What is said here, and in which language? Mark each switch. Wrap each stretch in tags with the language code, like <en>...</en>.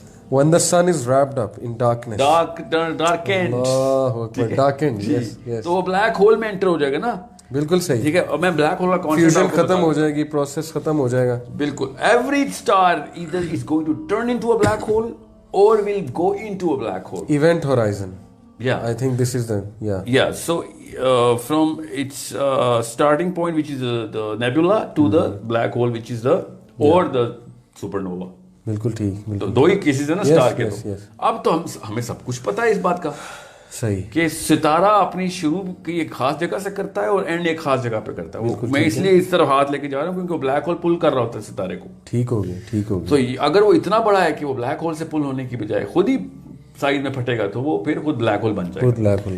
<en>when the sun is wrapped up in darkness. darkened. darkened, yes.</en> <ur>تو وہ black hole میں inter ہو جائے گا نا. بالکل صحیح, ٹھیک ہے. اور میں بلیک ہول کا کانسیپٹ ختم ہو جائے گی, پروسیس ختم ہو جائے گا. بالکل.</ur> <en>Every star either is going to turn into a black hole or will go into a black hole. Event horizon. Yeah, I think this is the so from its starting point, which is the nebula, to the black hole, which is the or the supernova.</en> <ur>بالکل ٹھیک, دو ہی cases ہیں نا star کے. اب تو ہمیں سب کچھ پتا ہے اس بات کا, صحیح, کہ ستارہ اپنی شروع کی ایک خاص جگہ سے کرتا ہے اور اینڈ ایک خاص جگہ پہ کرتا ہے. میں اس لیے اس طرف ہاتھ لے کے جا رہا ہوں کیونکہ وہ بلیک ہول پل کر رہا ہوتا ہے ستارے کو. ٹھیک ہو گیا. تو اگر وہ اتنا بڑا ہے کہ وہ بلیک ہول سے پل ہونے کی بجائے خود ہی سائز میں پھٹے گا تو وہ پھر خود بلیک ہول بن جائے گا.</ur>